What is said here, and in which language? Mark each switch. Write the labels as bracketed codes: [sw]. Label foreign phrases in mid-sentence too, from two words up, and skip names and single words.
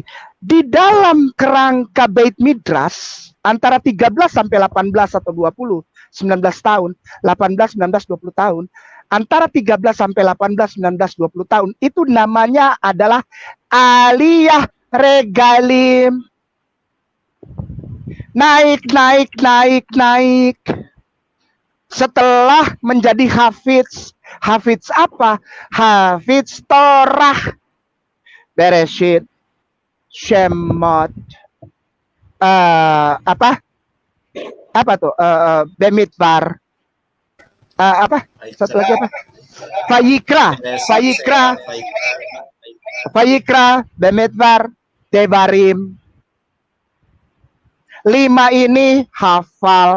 [id] Di dalam kerangka [he] בית מדרש [id] antara 13 sampai 18 atau 20, 19 tahun, 18, 19, 20 tahun, antara 13 sampai 18, 19, 20 tahun, itu namanya adalah [he] עלייה רגלים. [id] Naik. Setelah menjadi hafiz. Hafiz apa? Hafiz Torah. Bereshit. Shemot. Apa tuh? Bemidbar. Satu lagi apa? Vayikra, Bemidbar, Devarim. 5 ini hafal.